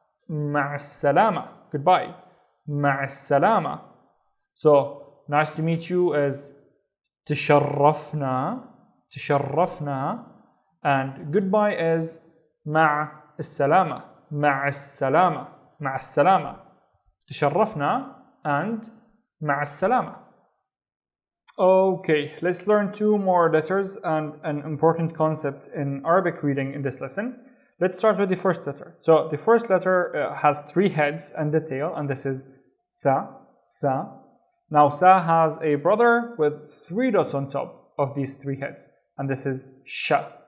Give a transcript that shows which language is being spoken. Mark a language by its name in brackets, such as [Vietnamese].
[Arabic] مع السلامة. [English] Goodbye. [Arabic] مع السلامة. [English] So nice to meet you is تشرفنا. [Arabic] تشرفنا. [English] And goodbye is مع السلامة. [Arabic] مع السلامة. مع السلامة. تشرفنا and مع السلامة. [English] Okay, let's learn two more letters and an important concept in Arabic reading in this lesson. Let's start with the first letter. So the first letter has three heads and the tail, and this is Sa. Sa. Now Sa has a brother with three dots on top of these three heads, and this is Sha.